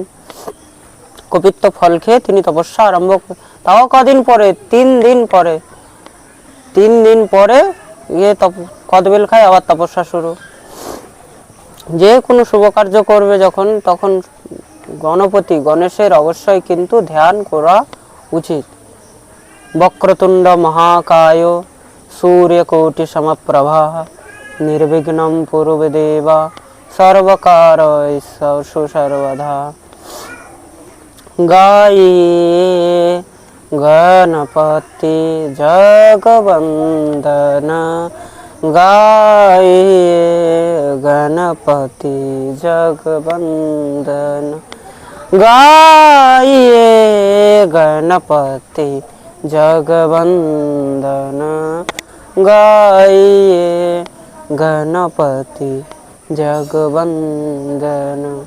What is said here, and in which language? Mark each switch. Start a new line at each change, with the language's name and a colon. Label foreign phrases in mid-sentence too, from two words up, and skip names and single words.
Bangla: কপিত্ত ফল খেয়ে তিনি তপস্যা আরম্ভ, তাও কদিন পরে, 3 দিন পরে কদবেল খায়, আবার তপস্যা শুরু। যে কোনো শুভ কার্য করবে যখন, তখন গণেশের অবশ্যই কিন্তু ধ্যান করা উচিত।
Sanskrit: वक्रतुंड महाकाय सूर्यकोटि समप्रभा निर्विघ्नं कुरुदेव सर्वकारस्येषु सर्वदा।
Hindi: गाये गणपति जगवंदन, गाये गणपति जगवंदन, गाये गणपति जगवंदन, गाये गणपति जगवंदन।